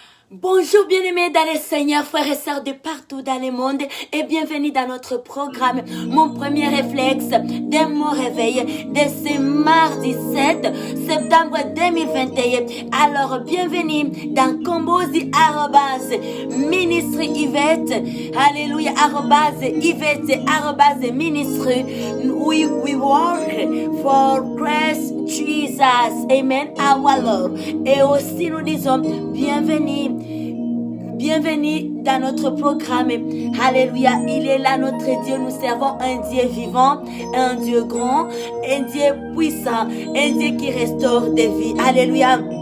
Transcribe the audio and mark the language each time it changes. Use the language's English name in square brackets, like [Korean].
[French] Bonjour bien-aimés dans le Seigneur, frères et sœurs de partout dans le monde et bienvenue dans notre programme. Mon premier réflexe dès mon réveil de ce mardi 7 septembre 2021. Alors bienvenue dans Kombozi Ministre Yvette. Alléluia Yvette Ministre. [English] We work for Christ Jesus. Amen. Our Lord. [French] Et aussi nous disons bienvenue. Bienvenue dans notre programme. Alléluia. Il est là notre Dieu. Nous servons un Dieu vivant, un Dieu grand, un Dieu puissant, un Dieu qui restaure des vies. Alléluia.